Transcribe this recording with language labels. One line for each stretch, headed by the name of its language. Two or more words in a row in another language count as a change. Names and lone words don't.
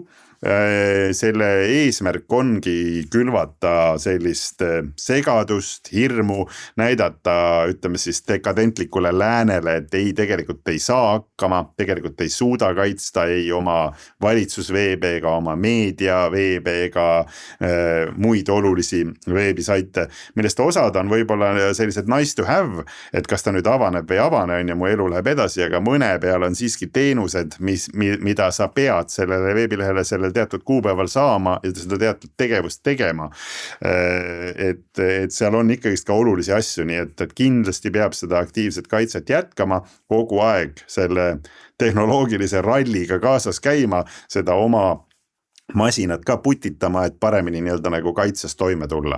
Estonian: Selle eesmärk ongi külvata sellist segadust, hirmu, näidata, ütleme siis dekadentlikule läänele, et ei, tegelikult ei saa hakkama, tegelikult ei suuda kaitsta ei oma valitsusveebe ega oma meediaveebe ega muid olulisi veebisaite, millest osad on võib-olla sellised
English: nice to have,
Estonian: et kas ta nüüd avaneb või avane on ja mu elu läheb edasi, aga mõne peal on siiski teenused, mida sa pead sellele veebilehele selle teatud kuupäeval saama ja seda teatud tegevust tegema. Et seal on ikkagist ka olulisi asju, nii et kindlasti peab seda aktiivset kaitset jätkama kogu aeg selle tehnoloogilise ralliga kaasas käima, seda oma masinat ka putitama, et paremini nii-öelda nagu kaitses toime tulla.